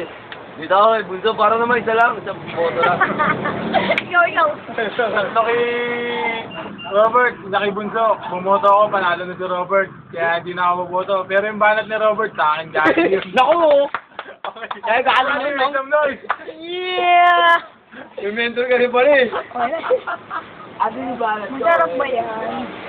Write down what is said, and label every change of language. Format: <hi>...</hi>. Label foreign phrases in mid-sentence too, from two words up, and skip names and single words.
<tl>Dito ako eh, Bunso, para naman isa lang, isang boto lang. Ikaw. Ito kay Robert, sa kay Bunso. Bumoto ako, panalo na si Robert. Kaya hindi na ako bumoto. Pero yung banat ni Robert, sa akin galing yun. Naku! Okay. Kaya galing Okay, yun,</tl> <en>make no? some noise. Yeah!</en> <tl>May mentor ka rin pala eh. Okay. Ano yung balat ko? Masarap ba yan?</tl>